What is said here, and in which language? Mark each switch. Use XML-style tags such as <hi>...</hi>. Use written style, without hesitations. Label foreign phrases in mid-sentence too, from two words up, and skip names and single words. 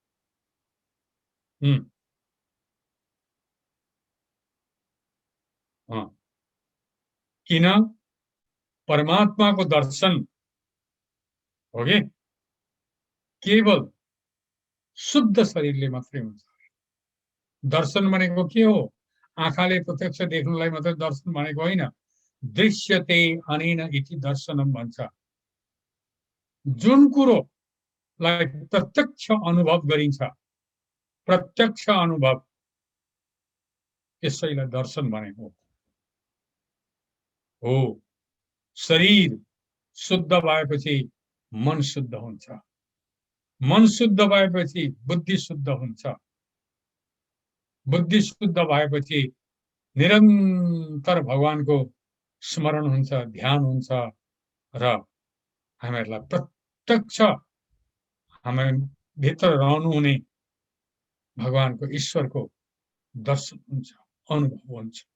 <ne>किन परमात्माको दर्शन, हो कि केवल शुद्ध शरीरले मात्रै हुन्छ। दर्शन भनेको के हो? आँखाले प्रत्यक्ष देख्नुलाई मात्रै दर्शन भनेको होइन।</ne> <sa>दृश्यते अनेन इति दर्शनम भन्छ।</sa> <ne>जुन कुरोलाई प्रत्यक्ष अनुभव गरिन्छ, प्रत्यक्ष अनुभव, यसैलाई दर्शन भनेको हो। शरीर शुद्ध भएपछि मन शुद्ध हुन्छ, मन शुद्ध भएपछि बुद्धि शुद्ध हुन्छ, बुद्धि शुद्ध भएपछि निरन्तर भगवानको स्मरण हुन्छ, ध्यान हुन्छ र हामीहरूलाई प्रत्यक्ष हामी भित्र रहनुहुने भगवानको, ईश्वरको दर्शन हुन्छ, अनुभव हुन्छ।</ne>